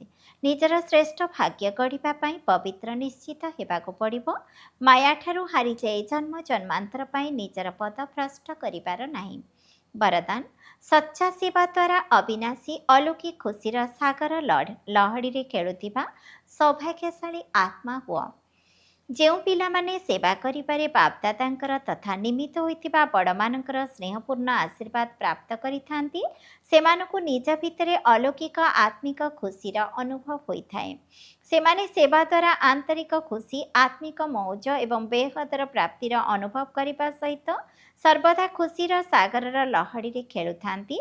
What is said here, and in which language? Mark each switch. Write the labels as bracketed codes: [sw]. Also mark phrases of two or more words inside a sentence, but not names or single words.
[or] ନିଜର ଶ୍ରେଷ୍ଠ ଭାଗ୍ୟ ଗଢ଼ିବା ପାଇଁ ପବିତ୍ର ନିଶ୍ଚିତ ହେବାକୁ ପଡ଼ିବ। ମାୟା ଠାରୁ ହାରି ଯାଇ ଜନ୍ମ ଜନ୍ମାନ୍ତର ପାଇଁ ନିଜର ପଦ ଭ୍ରଷ୍ଟ କରିବାର ନାହିଁ। ବରଦାନ, ସଚ୍ଚା ସେବା ଦ୍ୱାରା ଅବିନାଶୀ ଅଲୌକିକ ଖୁସିର ସାଗର ଲହଡ଼ି ରେ ଖେଳୁଥିବା ସୌଭାଗ୍ୟଶାଳୀ ଆତ୍ମା ହୁଅ। ଯେଉଁ ପିଲାମାନେ ସେବା କରିବାରେ ବାପଦାଦାଙ୍କର ତଥା ନିମିତ୍ତ ହୋଇଥିବା ବଡ଼ମାନଙ୍କର ସ୍ନେହପୂର୍ଣ୍ଣ ଆଶୀର୍ବାଦ ପ୍ରାପ୍ତ କରିଥାନ୍ତି, ସେମାନଙ୍କୁ ନିଜ ଭିତରେ ଅଲୌକିକ ଆତ୍ମିକ ଖୁସିର ଅନୁଭବ ହୋଇଥାଏ। ସେମାନେ ସେବା ଦ୍ୱାରା ଆନ୍ତରିକ ଖୁସି, ଆତ୍ମିକ ମୌଜ ଏବଂ ବେହଦର ପ୍ରାପ୍ତିର ଅନୁଭବ କରିବା ସହିତ ସର୍ବଦା ଖୁସିର ସାଗରର ଲହଡ଼ିରେ ଖେଳୁଥାନ୍ତି।